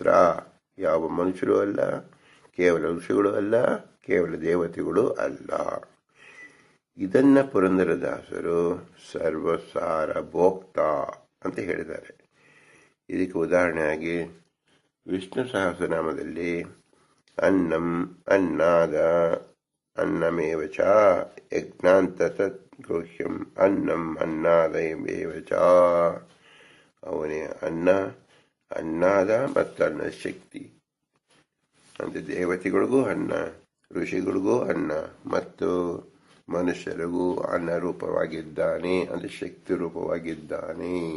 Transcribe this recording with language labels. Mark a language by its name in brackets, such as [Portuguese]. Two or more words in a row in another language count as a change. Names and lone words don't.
[Kannada] ಯಾವ ಮನುಷ್ಯರು ಅಲ್ಲ, ಕೇವಲ ಋಷಿಗಳು ಅಲ್ಲ, ಕೇವಲ ದೇವತೆಗಳು ಅಲ್ಲ. ಇದನ್ನ ಪುರಂದರದಾಸರು [Sanskrit] ಸರ್ವಸಾರ ಭೋಕ್ತ [Kannada] ಅಂತ ಹೇಳಿದ್ದಾರೆ. ಇದಕ್ಕೆ ಉದಾಹರಣೆಯಾಗಿ ವಿಷ್ಣು ಸಹಸ್ರನಾಮದಲ್ಲಿ [Sanskrit] ಅನ್ನಂ ಅನ್ನಾದ ಅನ್ನಮೇವ ಚ ಯಜ್ಞಾಂತ ತತ್ ಗೃಹ್ಯಂ ಅನ್ನಂ ಅನ್ನಾದಮೇವ ಚ. [Kannada] ಅವನೇ ಅನ್ನ, ಅನ್ನಾದ ಮತ್ತು ಅನ್ನ ಶಕ್ತಿ. ಅಂದರೆ ದೇವತೆಗಳಿಗೂ ಅನ್ನ, ಋಷಿಗಳಿಗೂ ಅನ್ನ ಮತ್ತು ಮನುಷ್ಯರಿಗೂ ಅನ್ನ ರೂಪವಾಗಿದ್ದಾನೆ, ಅಂದರೆ ಶಕ್ತಿ ರೂಪವಾಗಿದ್ದಾನೆ.